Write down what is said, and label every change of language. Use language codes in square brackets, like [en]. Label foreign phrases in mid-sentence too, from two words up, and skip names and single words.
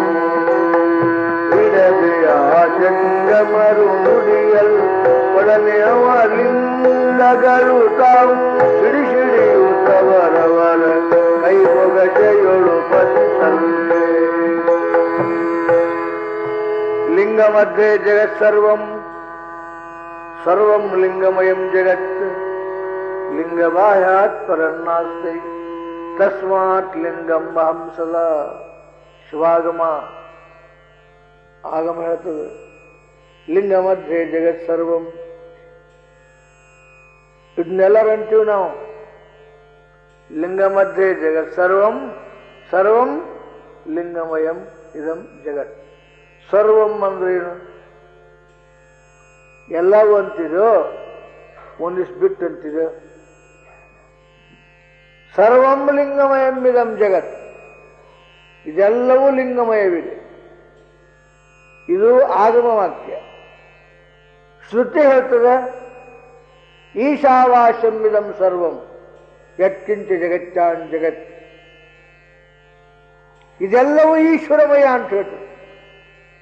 [kn] ಇಡದೆಯ ಜಂಗಮರು ನುಡಿಯಲ್ ಒಡನೆ ಅವಲಿಂಗಗಳು ತಾವು ಸಿಡಿಯುತ್ತವರವರ ಕೈ ಮೊಗಚೆಯೊಳು ಪತಿಸಲ್ಲೇ [sa] ಲಿಂಗ ಮಧ್ಯೆ ಜಗತ್ ಸರ್ವಂ ಲಿಂಗಮಯಂ ಜಗತ್ ಲಿಂಗಬಾಹ್ಯಾತ್ ಪರನ್ನಾಸ್ತಿ ತಸ್ಮಾತ್ ಲಿಂಗಂ ಅಹಂ ಸದಾ. [kn] ಶಿವಾಗಮ ಆಗಮ ಹೇಳ್ತದೆ, [sa] ಲಿಂಗ ಮಧ್ಯೆ ಜಗತ್ ಸರ್ವಂ. [kn] ಇದನ್ನೆಲ್ಲರಂತೀವಿ ನಾವು. [sa] ಲಿಂಗ ಮಧ್ಯೆ ಜಗತ್ ಸರ್ವಂ ಲಿಂಗಮಯಂ ಇದಂ ಜಗತ್. [kn] ಸರ್ವಂ ಅಂದ್ರೇನು? ಎಲ್ಲವೂ ಅಂತಿದೋ, ಒಂದಿಷ್ಟು ಬಿಟ್ಟು ಅಂತಿದೆ. [sa] ಸರ್ವಂ ಲಿಂಗಮಯಂ ಇದಂ ಜಗತ್, [kn] ಇದೆಲ್ಲವೂ ಲಿಂಗಮಯವಿದೆ. ಇದು ಆಗಮ ವಾಕ್ಯ. ಶ್ರುತಿ ಹೇಳ್ತದೆ [sa] ಈಶಾವಾಸ್ಯಂ ಇದಂ ಸರ್ವಂ ಯತ್ಕಿಂಚ ಜಗಚ್ಚಾನ್ ಜಗತ್. [kn] ಇದೆಲ್ಲವೂ ಈಶ್ವರಮಯ ಅಂತ ಹೇಳ್ತದೆ.